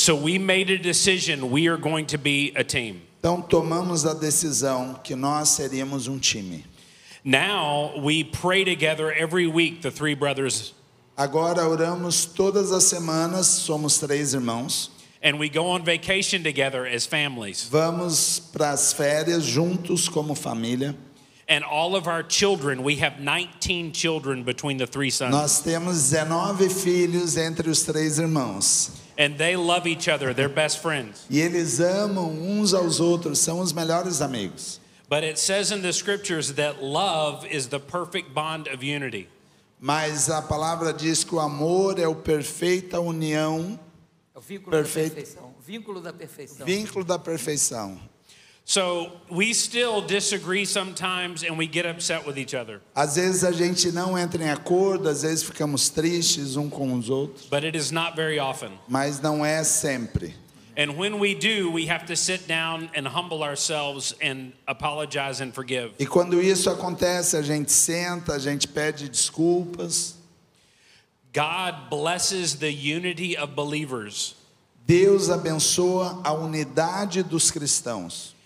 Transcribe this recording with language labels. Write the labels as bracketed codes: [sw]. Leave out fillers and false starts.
[en] So we made a decision, we are going to be a team. [pt] Então tomamos a decisão que nós seríamos um time. [en] Now we pray together every week, the three brothers. [pt] Agora oramos todas as semanas, somos 3 irmãos. [en] And we go on vacation together as families. [pt] Vamos para as férias juntos como família. [en] And all of our children, we have 19 children between the 3 sons. [pt] Nós temos 19 filhos entre os 3 irmãos. [en] And they love each other, they're best friends. [pt] E eles amam uns aos outros, são os melhores amigos. [en] But it says in the scriptures that love is the perfect bond of unity. [pt] Mas a palavra diz que o amor é a perfeita união. É o vínculo Perfeito. da perfeição. Vínculo da perfeição. Vínculo da perfeição. [en] So we still disagree sometimes and we get upset with each other. [pt] Às vezes a gente não entra em acordo, às vezes ficamos tristes um com os outros, [en] But it is not very often. [pt] mas não é sempre. [en] And when we do, we have to sit down and humble ourselves and apologize and forgive. [pt] E quando isso acontece, a gente senta, a gente pede desculpas. [en] God blesses the unity of believers. [pt] Deus abençoa a unidade dos cristãos.